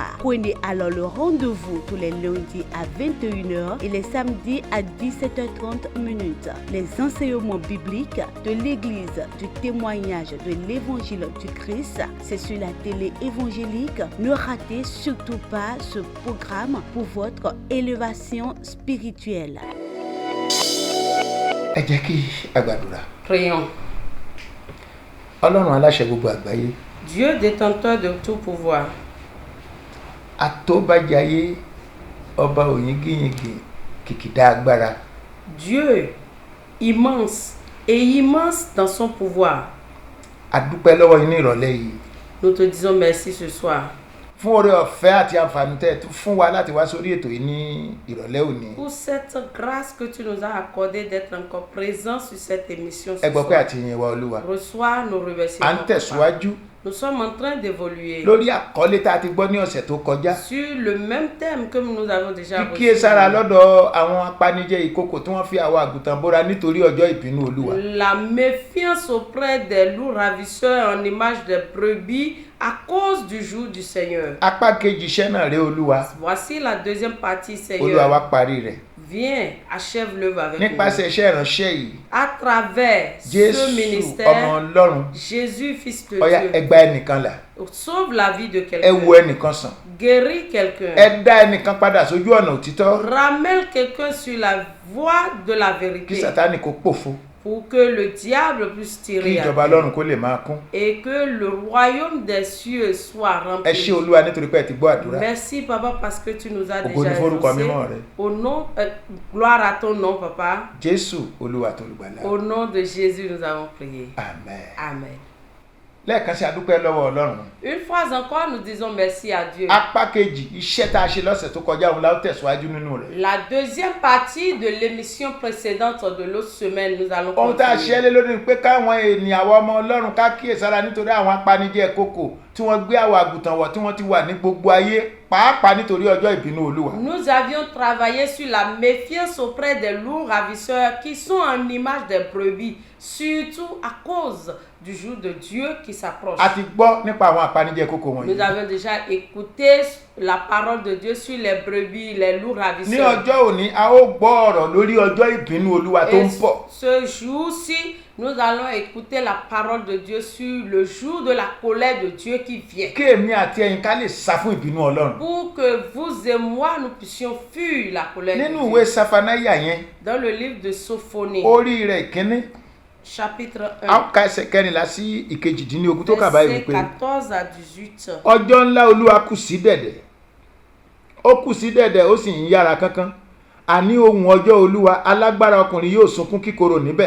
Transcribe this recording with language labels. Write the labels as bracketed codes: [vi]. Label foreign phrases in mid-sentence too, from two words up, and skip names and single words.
[fr] Prenez alors le rendez-vous tous les lundis à 21h et les samedis à 17h30. Les enseignements bibliques de l'Église du témoignage de l'Évangile du Christ, c'est sur la télé évangélique. Ne ratez surtout pas ce programme pour votre élévation spirituelle. [yo] Ẹ jẹ́ kí a gbàdúrà. [fr] Prions. [yo] Ọlọ́run aláṣẹ gbogbo àgbáyé. [fr] Dieu détenteur de tout pouvoir. [yo] Àtọ́bàjáyé ọba òyìngíyìngì kìkìdá agbára. [fr] Dieu immense et immense dans son pouvoir. [yo] A dúpẹ́ lọ́wọ́ yín ní ìrọ̀lẹ́ yìí. [fr] Nous te disons merci ce soir. [yo] Fún oore ọ̀fẹ́ àti àǹfààní tẹ́ tún fún wa láti wá sórí ètò yìí ní ìrọ̀lẹ́ òní. [fr] Pour cette grâce que tu nous as accordée d'être encore présent sur cette émission ce [yo] Ẹ gbọ́ pé [fr] soir. [yo] àti ìyìn wa Olúwa. [fr] Reçois nos [yo] À ń [fr] remerciements. [yo] tẹ̀síwájú [fr] Nous sommes en train d'évoluer [yo] lórí àkọlé tá a ti gbọ́ ní ọ̀sẹ̀ tó kọjá. [fr] sur le même thème que nous avons déjà reçu. [yo] Kíkíyèsára lọ́dọ̀ àwọn apanijẹ ìkokò tí wọ́n fi àwọn àgùntàn bóra nítorí ọjọ́ ìbínú Olúwa. [fr] La méfiance auprès des loups ravisseurs en image des brebis à cause du jour du Seigneur. [yo] Apá kejì iṣẹ́ náà rèé Olúwa. [fr] Voici la deuxième partie, [yo] Olúwa wá [fr] Seigneur. [yo] parí rẹ̀. [fr] Viens, achève l'œuvre avec nous. [yo] Nípasẹ̀ iṣẹ́ ìránṣẹ́ yìí, [fr] À travers [yo] Jésù [fr] ce [yo] ọmọ [fr] ministère, [yo] Ọlọ́run, [fr] Jésus, Fils de [yo] ọ̀yá ẹ [fr] Dieu, [yo] gba ẹnìkan là, [fr] sauve la vie de [yo] ẹ [fr] quelqu'un, [yo] wo ẹnìkan sàn, [fr] guéris quelqu'un, [yo] ẹ dá ẹnìkan padà sójú ọ̀nà òtítọ́, [fr] ramène quelqu'un sur la voie de la [yo] kí [fr] vérité [yo] Sátánì kó pòfo, [fr] pour que le diable puisse [yo] kí [fr] tirer à [yo] ìjọba [fr] terre [yo] Ọlọ́run kó lè máa kún. [fr] et que le royaume des cieux soit [yo] Ẹ ṣé [fr] rempli. [yo] Olúwa nítorí pé ẹ ti gbọ́ àdúrà. [fr] Merci Papa parce que tu nous as [yo] Ògo [fr] déjà [yo] ni forúkọ [fr] exaucé. [yo] mímọ́ rẹ. [fr] Au nom, gloire à ton nom Papa. [yo] Jésù Olúwa tó lùgbàlà. [fr] Au nom de Jésus nous avons prié. Amen. Amen. [yo] Lẹ́ẹ̀kan sí a dúpẹ́ lọ́wọ́ Ọlọ́run. [fr] Une fois encore, nous disons merci à Dieu. [yo] Apá kejì iṣẹ́ tá a ṣe lọ́sẹ̀ tó kọjá òun la ó tẹ̀síwájú nínú rẹ̀. [fr] La deuxième partie de l'émission précédente de l'autre semaine, nous allons [yo] Ohun tá a ṣe [fr] continuer. [yo] lé lórí ni pé káwọn ènìyàn àwọn ọmọ Ọlọ́run ká kíyèsára nítorí àwọn apanijẹ ìkokò tí wọ́n gbé àwọn àgùntàn wọ̀ tí wọ́n ti wà ní gbogbo ayé pàápàá nítorí ọjọ́ ìbínú Olúwa. [fr] Nous avions travaillé sur la méfiance auprès des loups ravisseurs qui sont en image des brebis, surtout à cause du jour de Dieu qui s'approche. [yo] A ti gbọ́ nípa àwọn apanijẹ ìkokò [fr] Nous [yo] wọ̀nyí. [fr] avons déjà écouté la parole de Dieu sur les brebis, les loups [yo] Ní [fr] ravisseurs. [yo] ọjọ́ òní a ó gbọ́ ọ̀rọ̀ lórí ọjọ́ ìbínú Olúwa tó [fr] Et [yo] ń bọ̀. [fr] ce jour-ci, nous allons écouter la parole de Dieu sur le jour de la colère de Dieu qui vient. [yo] Kí èmi àti ẹ̀yin ká lè sá fún ìbínú Ọlọ́run. [fr] Pour que vous et moi, nous puissions fuir la colère [yo] Nínú [fr] de [yo] ìwé [fr] Dieu. [yo] Safanáyà yẹn, [fr] Dans le livre de Sophonie, [yo] orí rẹ̀ ìkíní, [fr] chapitre [yo] a ó [fr] 1, [yo] ka ẹsẹ̀ kẹrìnlá sí ìkejìdínlógún tó kà báyìí [fr] versets [yo] wípé [fr] 14 à 18. [yo] ọjọ́ ńlá Olúwa kù sí dẹ̀dẹ̀. Ó kù sí dẹ̀dẹ̀ ó sì ń yára kánkán. Àní ohùn ọjọ́ Olúwa alágbára ọkùnrin yóò sunkún kíkorò níbẹ̀.